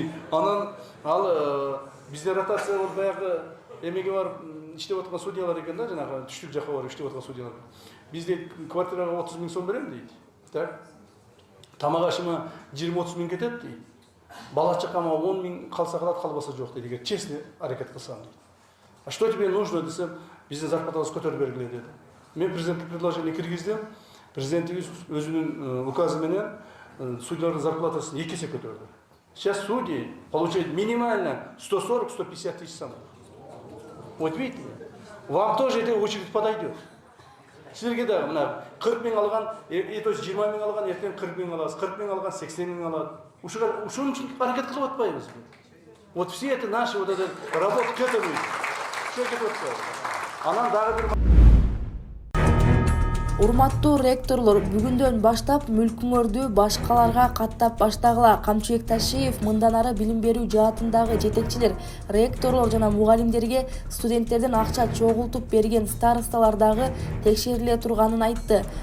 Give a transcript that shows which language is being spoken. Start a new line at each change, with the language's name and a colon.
Kyrgyz: Анан бизде ротация вот баягы эмеге барып иштеп аткан судьялар экен да, жанагы түштүк жакка барып иштеп аткан судьялар. Bizde kvartirага 30 000 сом берем дейт.
Russian: Так?
Kyrgyz: Тамак ашыма 20-30 000 кетет дейт. Бала чакама 10 000 калса калат, калбаса жок дейт. Эгер честный аракет кылсам дейт.
Russian: А что тебе нужно
Kyrgyz: десем, биздин зарплатабыз көтөрүп бергиле деди. Мен президентке предложение киргиздим. Президентибиз өзүнүн указы менен судьялардын зарплатасын 2 эсе көтөрдү.
Russian: Сейчас судьи получают минимально 140-150 тысяч сомов. Вот видите, вам тоже эта очередь подойдет.
Kyrgyz: Силерге да мына 40 000 алган,
Russian: то есть
Kyrgyz: 20 000 алган, эртең 40 000 аласыз, 40 000 алган 80 000 алат. Ушунун үчүн аракет кылып атпайбызбы?
Russian: Вот все это наши вот эта работа к этому.
Kyrgyz: Все кетип атпайбы. Анан дагы бир Урматтуу ректорлор, бүгүндөн баштап мүлкүңөрдү башкаларга каттап баштагыла. Камчыбек Ташиев мындан ары билим берүү жаатындагы жетекчилер, ректорлор жана мугалимдерге студенттерден акча чогултуп берген старосталардагы текшериле турганын айтты.